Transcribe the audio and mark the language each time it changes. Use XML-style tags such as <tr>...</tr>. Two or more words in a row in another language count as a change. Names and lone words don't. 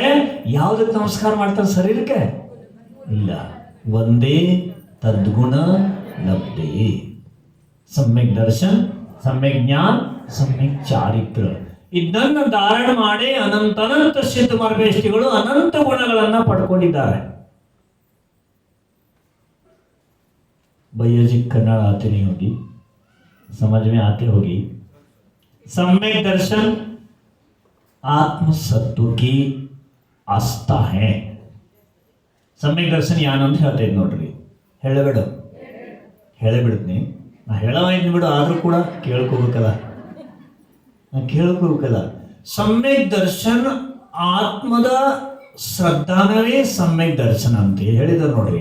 <kn>ಯಾವುದಕ್ಕೆ ನಮಸ್ಕಾರ ಮಾಡ್ತಾರೆ? ಶರೀರಕ್ಕೆ ಇಲ್ಲ. ಒಂದೇ ತದ್ಗುಣ ಲಬ್ಧಿ, ಸಮ್ಯಕ್ ದರ್ಶನ, ಸಮ್ಯಕ್ ಜ್ಞಾನ, ಸಮ್ಯಕ್ ಚಾರಿತ್ರ. ಇದನ್ನು ಧಾರಣ ಮಾಡಿ ಅನಂತ ಸಿದ್ಧ ಮಾರ್ಗೇಷ್ಟಿಗಳು ಅನಂತ ಗುಣಗಳನ್ನು ಪಡ್ಕೊಂಡಿದ್ದಾರೆ.</kn> <hi>भैया जी कन्नड़ आते नहीं होगी, समझ में आते होगी. सम्यक दर्शन आत्म सत्व की आस्था है.</hi> <kn>सम्यक दर्शन ಯಾನು ಅಂತ ಹೇಳ್ತಾ ಇದ್ ನೋಡ್ರಿ. ಹೇಳಬಿಡ್ತೀನಿ, ನಾ ಹೇಳವಾಯ್ತು ಬಿಡು, ಆದ್ರೂ ಕೂಡ ಕೇಳ್ಕೋಬೇಕಲ್ಲ. ಸಮ್ಯಕ್ ದರ್ಶನ್ ಆತ್ಮದ ಶ್ರದ್ಧಾನವೇ ಸಮ್ಯಕ್ ದರ್ಶನ ಅಂತ ಹೇಳಿದ್ರು ನೋಡ್ರಿ.</kn>